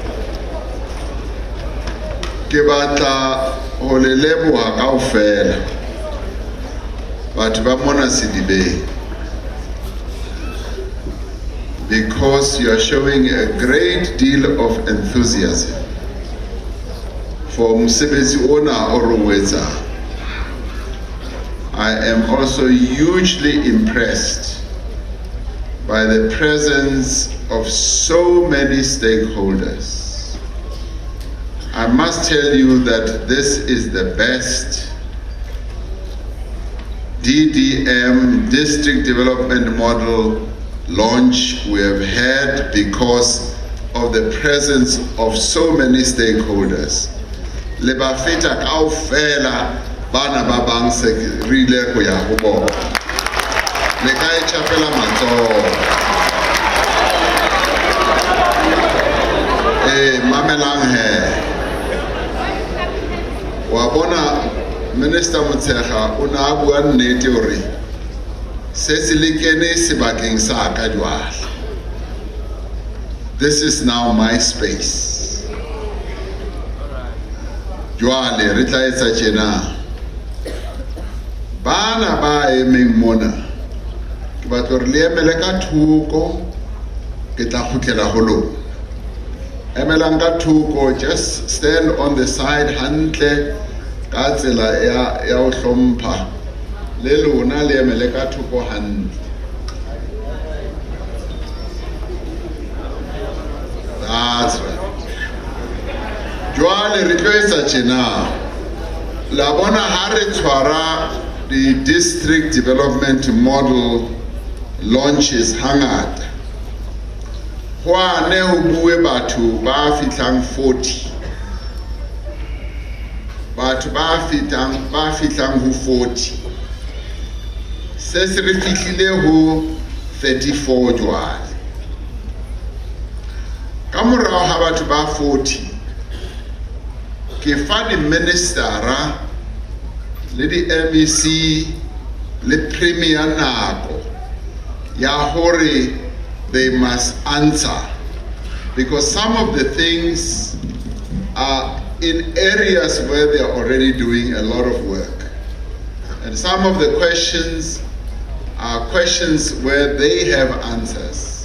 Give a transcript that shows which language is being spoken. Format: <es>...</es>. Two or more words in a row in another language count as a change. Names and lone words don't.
<st>ke batla ho le leboha kaofela batho ba mona Sedibeng</st> <en>because you are showing a great deal of enthusiasm for</en> <st>mosebetsi ona o re o etsang.</st> <en>I am also hugely impressed by the presence of so many stakeholders. I must tell you that this is the best DDM, District Development Model, launch we have had because of the presence of so many stakeholders.</en> <st>Le bafeta kaofela bana ba bang se rile go ya go bona le ka e chapela matsoho mamelang he. Wa bona Minister Motshega o na bua nnete hore se se lekene sebakeng sa ka jwale.</st> <en>This is now my space.</en> <st>Jwale re tla etsa tjena. Bana ba emeng mona ke batla re le emele ka thoko ke tla khutlela ho lona. Emelang ka thoko,</st> <en>just stand on the side</en> <st>hantle ka tsela ya ho hlompha le lona le emele ka thoko hantle.</st> <en>That's right.</en> <st>Jwale re tlo etsa tjena. La bona ha re tshwara</st> <en>the district development model launches</en> <st>hangata. Hwane ho bue batho ba fitlang 40. Batho ba fitlang ho 40. Se se re fihlile ho 34 jwale. Ka morao ha batho ba 40 ke fa di ministera le di MEC le premier nako ya hore</st> <en>they must answer, because some of the things are in areas where they are already doing a lot of work, and some of the questions are questions where they have answers.</en>